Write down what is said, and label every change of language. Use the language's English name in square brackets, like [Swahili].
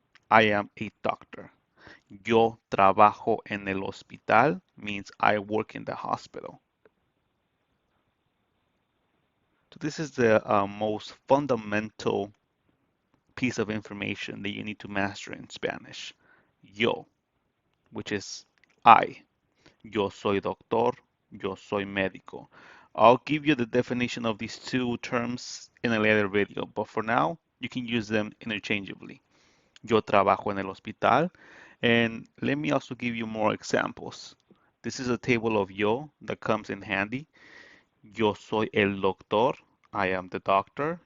[English] I am a doctor. [Spanish] Yo trabajo en el hospital [English] means I work in the hospital. So, this is the most fundamental piece of information that you need to master in Spanish. Yo, which is I. [Spanish] Yo soy doctor, yo soy médico. [English] I'll give you the definition of these two terms in a later video, but for now, you can use them interchangeably. [Spanish] Yo trabajo en el hospital, [English] and let me also give you more examples. This is a table of yo that comes in handy. [Spanish] Yo soy el doctor, [English] I am the doctor.